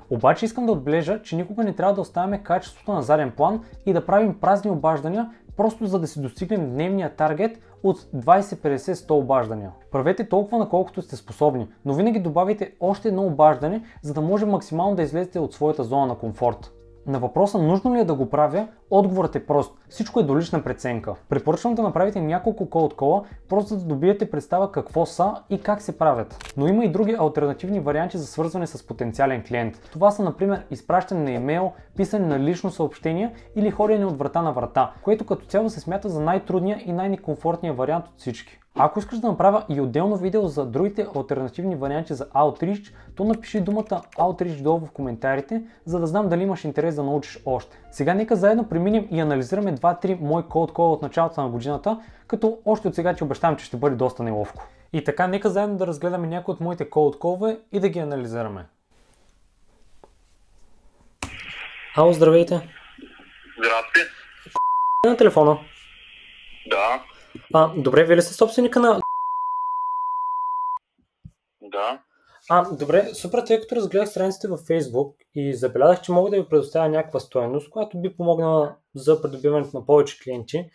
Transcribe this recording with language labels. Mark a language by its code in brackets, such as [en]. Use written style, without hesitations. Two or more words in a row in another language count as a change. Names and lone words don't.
[bg] Обаче искам да отбележа, че никога не трябва да оставяме качеството на заден план и да правим празни обаждания, просто за да си достигнем дневния таргет от 20-50-100 обаждания. Правете толкова, на колкото сте способни, но винаги добавяйте още едно обаждане, за да може максимално да излезете от своята зона на комфорт. На въпроса нужно ли е да го правя, отговорът е прост. Всичко е до лична преценка. Препоръчвам да направите няколко [en] cold call, [bg] просто да добиете представа какво са и как се правят. Но има и други алтернативни варианти за свързване с потенциален клиент. Това са, например, изпращане на имейл, писане на лично съобщение или ходене от врата на врата, което като цяло се смята за най-трудния и най-некомфортния вариант от всички. Ако искаш да направя и отделно видео за другите алтернативни варианти за Outreach, то напиши думата Outreach долу в коментарите, за да знам дали имаш интерес да научиш още. Сега нека заедно преминем и анализираме 2-3 мои [en] cold call [bg] от началото на годината, като още от сега ти обещавам, че ще бъде доста неловко. И така, нека заедно да разгледаме някои от моите [en] cold call- [bg] ове и да ги анализираме. Ало, здравейте! Здрасти. На телефона. Да. Добре, вие ли сте собственика на... Да. Добре, супер, тъй като разгледах страниците във Facebook и забелязах, че мога да ви предоставя някаква стойност, която би помогнала за придобиването на повече клиенти.